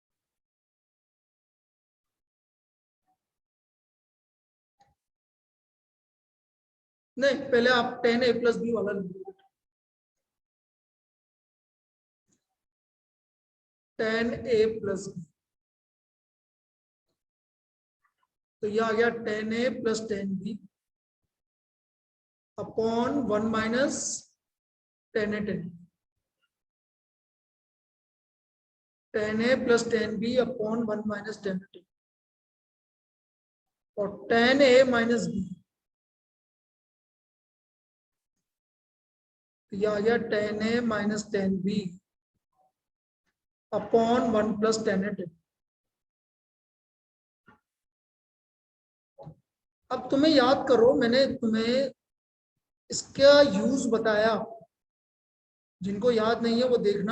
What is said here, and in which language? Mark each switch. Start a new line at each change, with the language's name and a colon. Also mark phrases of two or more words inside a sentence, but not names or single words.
Hindi: नहीं, पहले आप
English: tan a plus b
Hindi: वाला लिखिए।
English: tan a plus b,
Hindi: तो यह आ गया
English: tan a plus tan b upon 1 minus tan a tan tan a plus tan b upon 1 minus tan a tan.
Hindi: और
English: tan a minus b,
Hindi: यह आ गया
English: tan a minus tan b upon 1 plus tan a.
Hindi: अब तुम्हें याद करो, मैंने तुम्हें इसका यूज बताया, जिनको याद नहीं है वो देखना।